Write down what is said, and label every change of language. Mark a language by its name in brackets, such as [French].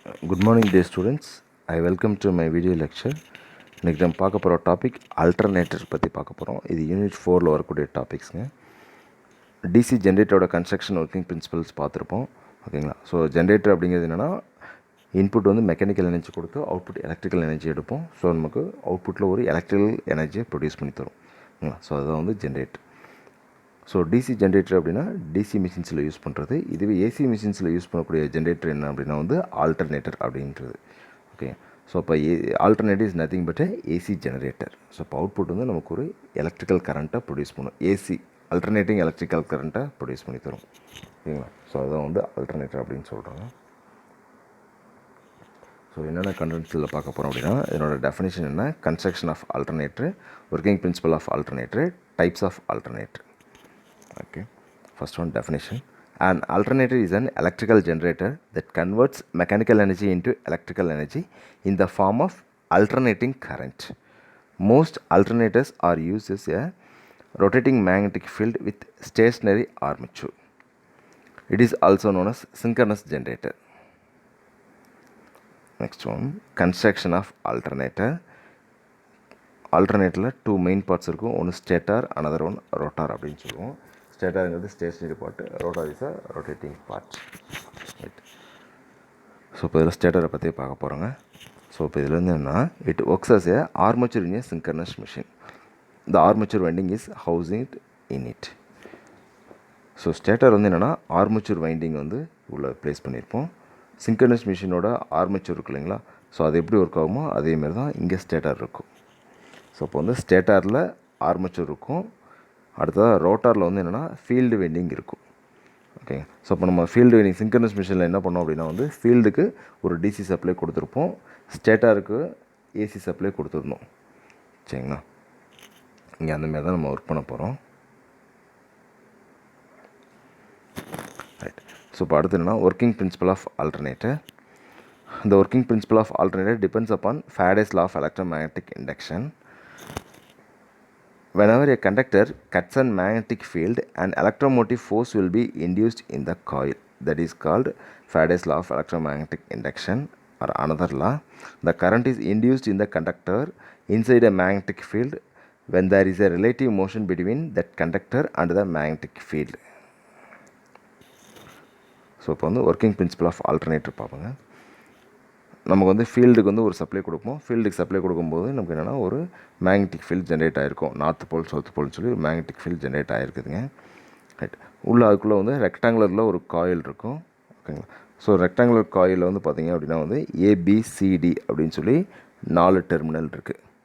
[English] Good morning, dear students. I welcome to my video lecture. [Tamil] இன்றைக்கி நம்ம பார்க்க போகிற டாபிக் ஆல்டர்னேட்டர் பற்றி பார்க்க போகிறோம். இது யூனிட் 4ல் வரக்கூடிய டாபிக்ஸுங்க. டிசி ஜென்ரேட்டரோட கன்ஸ்ட்ரக்ஷன் ஒர்க்கிங் பிரின்சிபல்ஸ் பார்த்துருப்போம். ஓகேங்களா? ஸோ ஜென்ரேட்டர் அப்படிங்கிறது என்னென்னா இன்புட் வந்து மெக்கானிக்கல் எனர்ஜி கொடுத்து அவுட்புட் எலக்ட்ரிக்கல் எனர்ஜி எடுப்போம். ஸோ நமக்கு அவுட்புட்டில் ஒரு எலக்ட்ரிக்கல் எனர்ஜியை ப்ரொடியூஸ் பண்ணி தரும். ஓகேங்களா? ஸோ அதுதான் வந்து ஜென்ரேட்டர். ஸோ டிசி ஜென்ரேட்டர் அப்படின்னா டிசி மிஷின்ஸில் யூஸ் பண்ணுறது. இதுவே ஏசி மிஷின்ஸில் யூஸ் பண்ணக்கூடிய ஜென்ரேட்டர் என்ன அப்படின்னா வந்து ஆல்டர்னேட்டர் அப்படின்றது. [English] Okay, so இப்போ alternator is nothing but AC generator. [Tamil] So இப்போ அவுட்புட் வந்து நமக்கு ஒரு எலக்ட்ரிக்கல் கரண்ட்டை ப்ரொடியூஸ் பண்ணும். ஏசி ஆல்டர்னேட்டிங் எலக்ட்ரிக்கல் கரண்ட்டை ப்ரொடியூஸ் பண்ணி தரும். ஓகேங்களா? ஸோ அதுதான் வந்து ஆல்டர்னேட்டர் அப்படின்னு சொல்கிறாங்க. ஸோ என்னென்ன கண்டென்ட்ஸில் பார்க்க போகிறோம் அப்படின்னா இதனோட டெஃபினேஷன் என்ன, construction of alternator, working principal of alternator, types of alternator. [English] Okay, first one definition. An alternator is an electrical generator that converts mechanical energy into electrical energy in the form of alternating current. Most alternators are used as a rotating magnetic field with stationary armature. It is also known as synchronous generator. Next one, construction of alternator. Alternator two main parts [Tamil] இருக்கும். [English] ஒன்று stator, another one rotor [Tamil] அப்படின்னு சொல்லுவோம். [English] ஸ்டேட்டருங்கிறது stationary part, rotor is a rotating part. Right. [Tamil] So இப்போ இதில் ஸ்டேட்டரை பற்றி பார்க்க போகிறோங்க. So இப்போ இதில் வந்து என்னென்னா [English] It works as a armature in a synchronous machine. The armature winding is housing in it. [Tamil] So stator வந்து என்னென்னா ஆர்மேச்சர் வைண்டிங் வந்து உள்ளே ப்ளேஸ் பண்ணியிருப்போம். சிங்கர்னஸ் மிஷினோட ஆர்மேச்சர் இருக்கு இல்லைங்களா? ஸோ அது எப்படி ஒர்க் ஆகுமோ அதேமாரி தான் இங்கே ஸ்டேட்டர் இருக்கும். ஸோ இப்போ வந்து ஸ்டேட்டரில் ஆர்மேச்சர் இருக்கும். அடுத்ததாக ரோட்டாரில் வந்து என்னென்னா ஃபீல்டு வைண்டிங் இருக்கும். ஓகேங்க. ஸோ இப்போ நம்ம ஃபீல்டு வைண்டிங் சிங்கர்னஸ் மிஷினில் என்ன பண்ணோம் அப்படின்னா வந்து ஃபீல்டுக்கு ஒரு டிசி சப்ளை கொடுத்துருப்போம், ஸ்டேட்டருக்கு ஏசி சப்ளை கொடுத்துருந்தோம். சரிங்களா? இங்கே அந்தமாரி தான் நம்ம ஒர்க் பண்ண போகிறோம். ரைட். ஸோ இப்போ அடுத்து என்னென்னா working principal of alternator. [English] The working principle of alternator depends upon Faraday's law of electromagnetic induction. Whenever a conductor cuts a magnetic field, an electromotive force will be induced in the coil. That is called Faraday's law of electromagnetic induction, or another law. The current is induced in the conductor inside a magnetic field when there is a relative motion between that conductor and the magnetic field. [Tamil] So இப்போ வந்து working principal of alternator பார்ப்போங்க. நமக்கு வந்து ஃபீல்டுக்கு வந்து ஒரு supply கொடுப்போம். ஃபீல்டுக்கு supply கொடுக்கும்போது நமக்கு என்னென்னா ஒரு மேக்னெட்டிக் ஃபீல்டு ஜென்ரேட் ஆகிருக்கும். நார்த் போல் சவுத் போல்னு சொல்லி ஒரு மேக்னெட்டிக் ஃபீல்டு ஜென்ரேட் ஆகிருக்குதுங்க. ரைட். உள்ள அதுக்குள்ளே வந்து ரெக்டாங்குலரில் ஒரு காயில் இருக்கும். ஓகேங்களா? ஸோ ரெக்டாங்குலர் காயிலில் வந்து பார்த்திங்க அப்படின்னா வந்து ஏபிசிடி அப்படின்னு சொல்லி 4 டெர்மினல் இருக்குது.